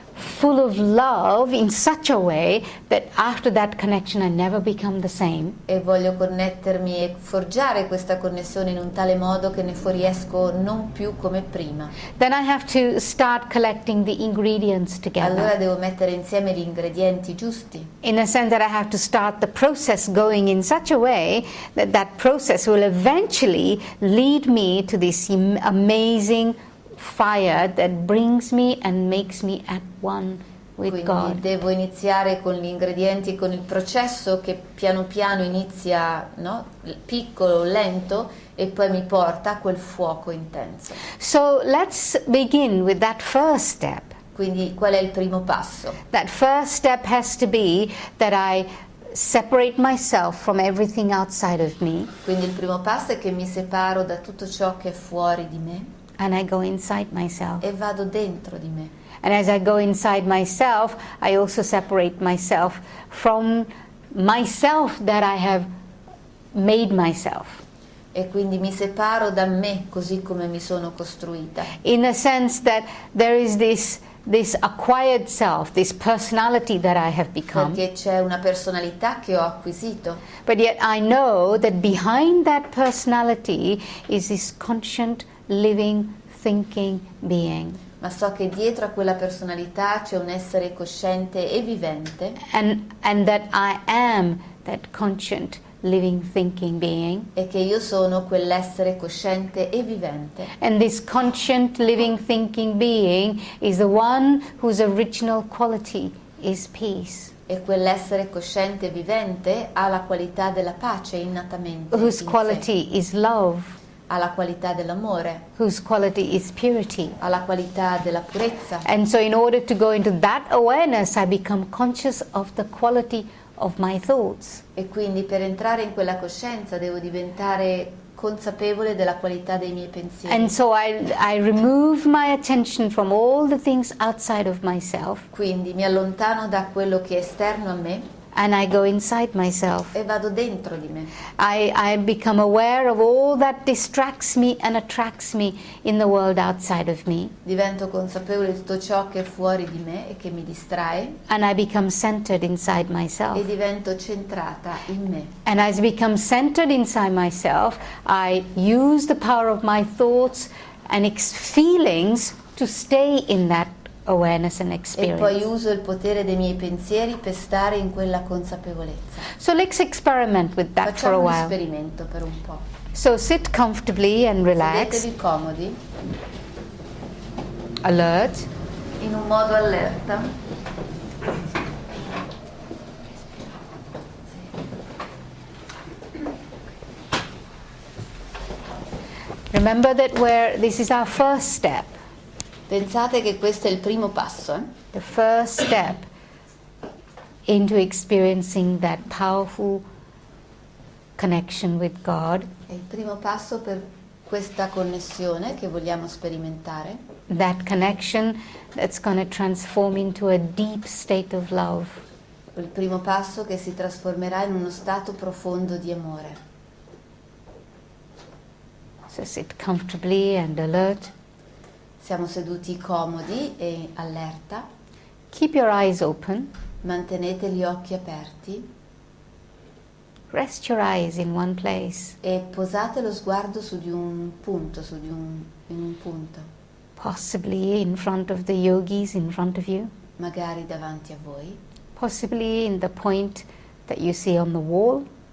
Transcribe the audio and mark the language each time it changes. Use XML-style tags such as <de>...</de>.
<en>full of love in such a way that after that connection I never become the same.</en> <it>E voglio connettermi e forgiare questa connessione in un tale modo che ne fuoriesco non più come prima.</it> <en>Then I have to start collecting the ingredients together.</en> <it>Allora devo mettere insieme gli ingredienti giusti.</it> <en>In a sense that I have to start the process going in such a way that that process will eventually lead me to this amazing fire that brings me and makes me at one with</en> <it>Quindi</it> <en>God.</en> <it>devo iniziare con gli ingredienti e con il processo che piano piano inizia, no? Piccolo, lento, e poi mi porta a quel fuoco intenso.</it> <en>So let's begin with that first step.</en> <it>Quindi qual è il primo passo?</it> <en>That first step has to be that I separate myself from everything outside of me</en> <it>Quindi il primo passo è che mi separo da tutto ciò che è fuori di me</it> <en>and I go inside myself.</en> <it>e vado dentro di me.</it> <en>And as I go inside myself, I also separate myself from myself that I have made myself.</en> <it>E quindi mi separo da me così come mi sono costruita.</it> <en>In the sense that there is this acquired self, this personality that I have become.</en> <it>Perché c'è una personalità che ho acquisito.</it> <en>But yet I know that behind that personality is this conscient, living, thinking being.</en> <it>Ma so che dietro a quella personalità c'è un essere cosciente e vivente.</it> <en>And that I am that conscient, living, thinking being.</en> <it>E che io sono quell'essere cosciente e vivente.</it> <en>And this conscient, living, thinking being is the one whose original quality is peace.</en> <it>E quell'essere cosciente e vivente ha la qualità della pace innatamente.</it> <en>Whose</en> <it>in sé.</it> <en>quality is love.</en> <it>Ha la qualità dell'amore.</it> <en>Whose quality is purity.</en> <it>Ha la qualità della purezza.</it> <en>And so in order to go into that awareness, I become conscious of the quality of my thoughts.</en> <it>E quindi per entrare in quella coscienza devo diventare consapevole della qualità dei miei pensieri.</it> <en>And so I remove my attention from all the things outside of myself.</en> <it>Quindi mi allontano da quello che è esterno a me</it> <en>And I go inside myself.</en> <it>e vado dentro di me.</it> <en>I become aware of all that distracts me and attracts me in the world outside of me.</en> <it>Divento consapevole di tutto ciò che è fuori di me e che mi distrae</it> <en>And I become centered inside myself.</en> <it>e divento centrata in me.</it> <en>And as I become centered inside myself, I use the power of my thoughts and feelings to stay in that awareness and</en> <it>E</it> <en>experience.</en> <it>poi uso il potere dei miei pensieri per stare in quella consapevolezza.</it> <en>So let's experiment with that for a</en> <it>Facciamo un</it> <en>while.</en> <it>esperimento per un po'.</it> <en>So sit comfortably and relax,</en> <it>Sedetevi comodi,</it> <en>alert.</en> <it>in un modo allerta.</it> <en>Remember that this is our first step.</en> <it>Pensate che questo è il primo passo,</it> <en>The first step into experiencing that powerful connection with God,</en> <it>È il primo passo per questa connessione che vogliamo sperimentare,</it> <en>that connection that's going to transform into a deep state of love.</en> <it>il primo passo che si trasformerà in uno stato profondo di amore.</it> <en>So sit comfortably and alert.</en> <it>Siamo seduti comodi e allerta,</it> <en>Keep your eyes open.</en> <it>mantenete gli occhi aperti</it> <en>Rest your eyes in one place,</en> <it>e posate lo sguardo su di un punto, in un punto,</it> <en>possibly in front of the yogis in front of you,</en> <it>magari davanti a voi,</it> <en>possibly in the point that you see on the wall,</en>